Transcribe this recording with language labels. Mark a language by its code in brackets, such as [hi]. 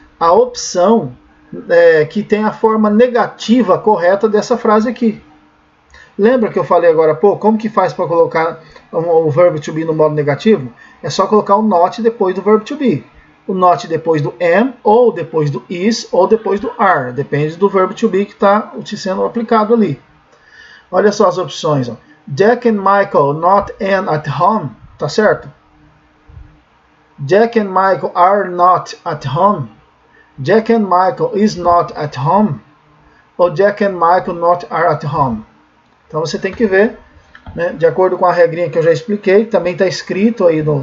[pt] A opção que tem a forma negativa correta dessa frase aqui. Lembra que eu falei agora, como que faz para colocar o verbo to be no modo negativo? É só colocar o not depois do verbo to be. O not depois do am, ou depois do is, ou depois do are. Depende do verbo to be que está sendo aplicado ali. Olha só as opções. Ó. [en] Jack and Michael not at home. [pt] Tá certo? [en] Jack and Michael are not at home. Jack and Michael is not at home. [pt] Ou [en] Jack and Michael not are at home. [pt] Então você tem que ver, né, de acordo com a regrinha que eu já expliquei. Também está escrito aí